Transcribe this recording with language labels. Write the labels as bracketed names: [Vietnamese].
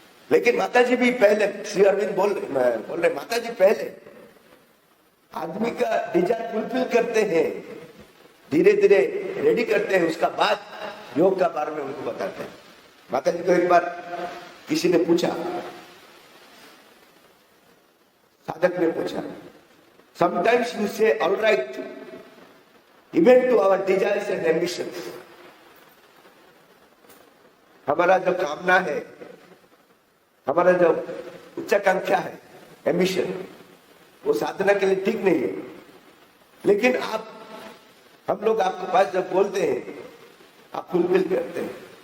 [Hindi] लेकिन माताजी भी पहले, श्री अरविंद बोल रहे माताजी पहले आदमी का डिजायर फुलफिल करते हैं, धीरे धीरे रेडी करते हैं, उसका बाद योग का बारे में उनको बताते हैं। माताजी को एक बार किसी ने पूछा, साधक ने पूछा, [English] Sometimes you say all right even to our desires and ambitions. [Hindi] हमारा जो कामना है, हमारा जो उच्चाकांक्षा है, एम्बिशन, वो साधना के लिए ठीक नहीं है। लेकिन हम लोग आपके पास जब बोलते हैं आप फुलफिल करते हैं।